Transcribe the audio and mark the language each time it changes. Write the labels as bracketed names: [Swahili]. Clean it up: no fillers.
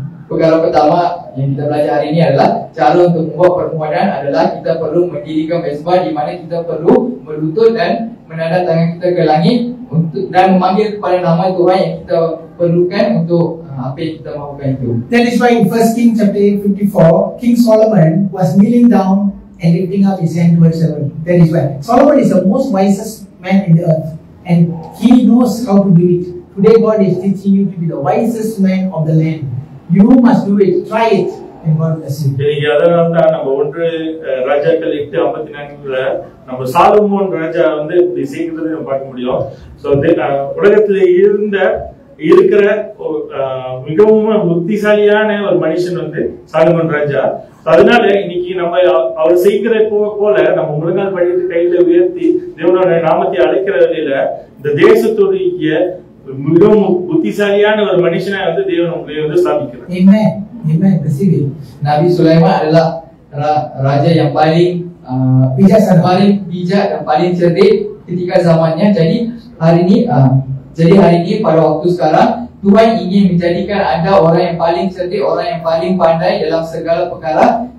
[Malay] Perkara pertama yang kita belajar hari ini adalah cara untuk membuat permohonan adalah kita perlu mendirikan mesbah di mana kita perlu berlutut dan menadap tangan kita ke langit untuk dan memanggil kepada nama Tuhan yang kita perlukan untuk apa yang kita mahukan itu. [English] That is why in 1 Kings chapter 54, King Solomon was kneeling down and lifting up his hand towards heaven. That is why Solomon is the most wisest man in the earth, and he knows how to do it. Today God is teaching you to be the wisest man of the land. You must do it, try it, and God bless you. [Tamil] இன்னைக்கு அதனால தான் நம்ம 1 ராஜாக்கள் 8:54 நம்ம Solomon ராஜா வந்து இப்படி செய்கிறதை நம்ம பார்க்க முடியும். ஸோ உலகத்துல இருக்கிற மிகவும் புத்திசாலியான ஒரு மனுஷன் வந்து சாலமோன் ராஜா. அதனால இன்னைக்கு நம்ம அவர் செய்கிற போல நம்ம முழங்கால் படிட்டு கையில உயர்த்தி தேவனோட நாமத்தை அழைக்கிற வேளையில இந்த தேசத்துடைய மிகவும் புத்திசாலியான ஒரு மனுஷனை வந்து தேவன் உங்களை வந்து ஸ்தாபிக்கிறார். [English] Amen. Receive it. [Malay] Nabi Sulaiman adalah raja yang paling bijak dan paling cerdik ketika zamannya. Jadi hari ini pada waktu sekarang Tuhan ingin menjadikan anda orang yang paling cerdik, orang yang paling pandai dalam segala perkara.